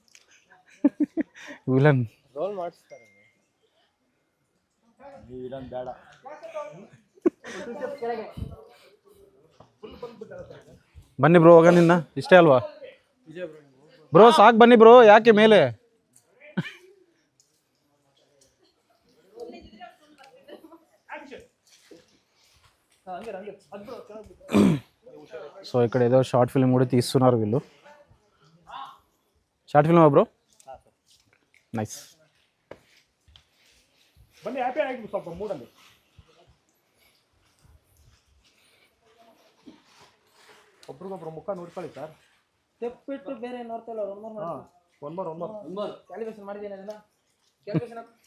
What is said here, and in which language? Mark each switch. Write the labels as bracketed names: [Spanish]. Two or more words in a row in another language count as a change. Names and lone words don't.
[Kannada] ವಿಲನ್ ರೋಲ್ ಮಾಡಿಸ್ತಾರೆ, ವಿಲನ್ ಬೇಡ. ಬನ್ನಿ ಬ್ರೋ, ಹೋಗ ನಿನ್ನ ಇಷ್ಟೇ ಅಲ್ವಾ ಬ್ರೋ? ಸಾಕು ಬನ್ನಿ ಬ್ರೋ, ಯಾಕೆ ಮೇಲೆ? [Telugu] సో ఇక్కడ ఏదో [English] short film [Telugu] కూడా తీస్తున్నారు వీళ్ళు. [English] short film [Telugu] బ్రో? నైస్. [Kannada] ಬನ್ನಿ, ಹ್ಯಾಪಿ ಆಗಿ ಸ್ವಲ್ಪ ಮೂಡಲ್ಲಿ. ಒಬ್ರಿಗೊಬ್ರು ಮುಖ ನೋಡ್ಕೊಳ್ಳಿ ಸರ್. ತೆಪ್ಪಿಟ್ಟು ಬೇರೆ ನೋಡ್ತಾ ಇಲ್ಲ. [English] one more calibration [Kannada] ಮಾಡಿದ್ದೀನಿ ಅದನ್ನ.